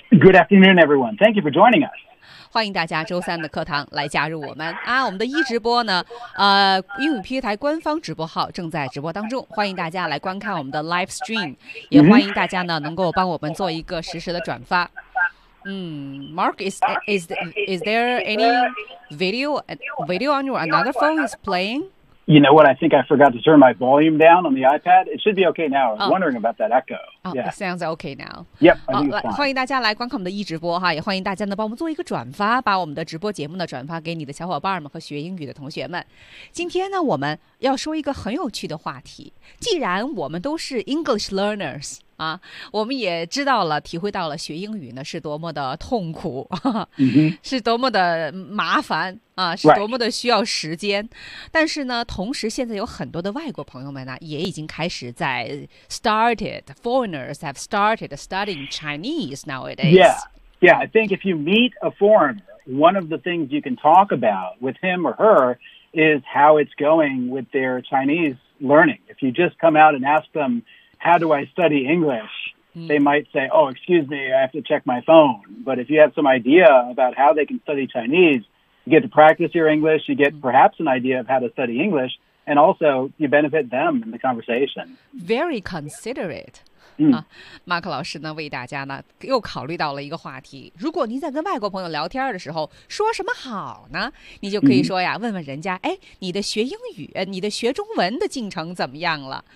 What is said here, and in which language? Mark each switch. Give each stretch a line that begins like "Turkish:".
English: Good afternoon, everyone. Thank you for joining us.
Chinese: 欢迎大家周三的课堂来加入我们啊！我们的一直播呢，英语 PK 台官方直播号正在直播当中，欢迎大家来观看我们的
English: live stream，
Chinese: 也欢迎大家呢能够帮我们做一个实时的转发。
English: Mark is there any video on your another phone is playing? You know what? I think I forgot to turn my volume down on the iPad. It should be okay now. I was wondering about that echo. Yeah. Sounds okay now. Yep.
Chinese: 欢迎大家来观看我们的一直播哈，也欢迎大家呢帮我们做一个转发，把我们的直播节目呢转发给你的小伙伴们和学英语的同学们。今天呢，我们要说一个很有趣的话题。既然我们都是
English: English learners
Chinese: 啊，我们也知道了、体会到了学英语呢是多么的痛苦，是多么的麻烦啊，是多么的需要时间。
English: Right.
Chinese: 但是呢，同时现在有很多的外国朋友们呢，也已经开始在
English: started foreign。 Foreigners have started studying Chinese nowadays. Yeah. I think if you meet a foreigner, one of the things you can talk about with him or her is how it's going with their Chinese learning. If you just come out and ask them, how do I study English? They might say, oh, excuse me, I have to check my phone. But if you have some idea about how they can study Chinese, you get to practice your English, you get perhaps an idea of how to study English, and also you benefit them in the conversation. Very considerate.
Chinese: 马克老师呢为大家呢又考虑到了一个话题，如果您在跟外国朋友聊天的时候说什么好呢，你就可以说呀，问问人家，哎，你的学英语，你的学中文的进程怎么样了、